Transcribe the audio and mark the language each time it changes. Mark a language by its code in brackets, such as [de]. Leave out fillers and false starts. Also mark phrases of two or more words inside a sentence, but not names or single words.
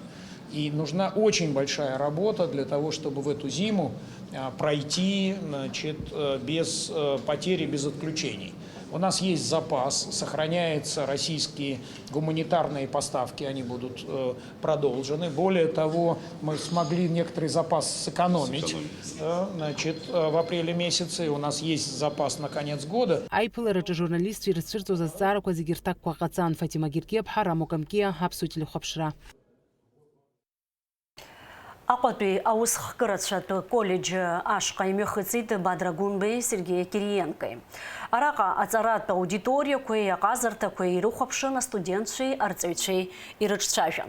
[ru] И нужна очень большая работа для того, чтобы в эту зиму пройти, без потери, без отключений. У нас есть запас, сохраняются российские гуманитарные поставки, они будут продолжены. Более того, мы смогли некоторый запас сэкономить в апреле месяце. У нас есть запас на конец года. [ab] Аиԥылараҿы журналистцәа ирызцәырҵуаз азҵаарақәа зегьы рҭакқәа ҟаҵан. Фатима Гиркиаԥҳа, Рамо Камкиа, Аԥсуа телехәаԥшра. Аҟәатәи аусхкырацәатә колледж ашҟа имҩахыҵит Бадра Гәынбеи, Сергеи Кириенкои. Араҟа аҵаратә аудиториақәеи аҟазарҭақәеи ирыхәаԥшын астудентцәеи арҵаҩцәеи ирыҿцәажәан.